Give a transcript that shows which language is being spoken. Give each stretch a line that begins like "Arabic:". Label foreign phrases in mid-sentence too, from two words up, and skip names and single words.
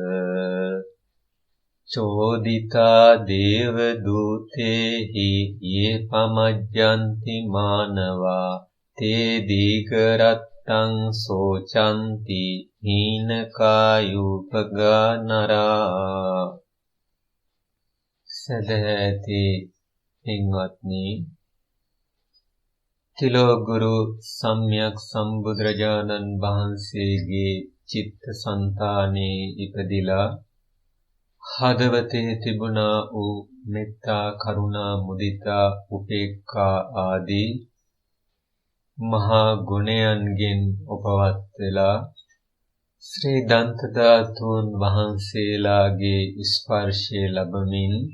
Pali: චෝදිතා දේව දූතේහි යේ පමජ්ජන්ති මානවා තේ දීඝරත්තං සෝචන්ති හීනකායුපගා නරා.
Sinhala: සදහැති පින්වත්නි, තිලෝගුරු සම්්‍යක් සම්බුදුරජාණන් වහන්සේගේ චිත්තසංතානයේ ඉපදිලා හදවතේ තිබුණා වූ
Pali: මෙත්තා කරුණා මුදිතා උපේක්ඛා
Sinhala: ආදී මහා ගුණයන්ගෙන් උපවත් වෙලා ශ්‍රී දන්ත ධාතුන් වහන්සේලාගේ ස්පර්ශය ලැබමින්